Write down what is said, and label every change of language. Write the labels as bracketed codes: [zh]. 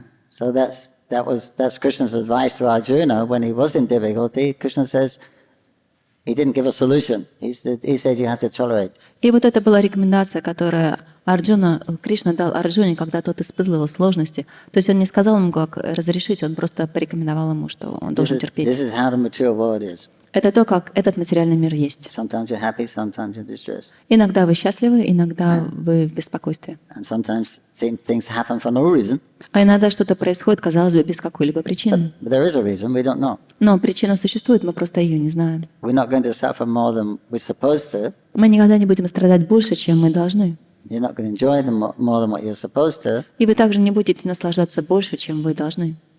[en] So that's Krishna's advice to Arjuna when he was in difficulty. Krishna says he didn't give a solution. He said you have to tolerate. [ru] И вот это была рекомендация, которую Кришна дал Арджуне, когда тот испытывал сложности. То есть он не сказал ему, как разрешить, он просто порекомендовал ему, что он должен терпеть. [en] This is how the material world is. [ru] Это то, как этот материальный мир есть. [en] Sometimes you're happy, sometimes you're distressed. [ru] Иногда вы счастливы, иногда вы в беспокойстве. [en] And sometimes things happen for no reason. [ru] А иногда что-то происходит, казалось бы, без какой-либо причины. [en] But there is a reason, we don't know. [ru] Но причина существует, мы просто ее не знаем. [en] We're not going to suffer more than we're supposed to. [ru] Мы никогда не будем страдать больше, чем мы должны. [en] You're not going to enjoy them more than what you're supposed to. [ru] И вы также не будете наслаждаться больше, чем вы должны.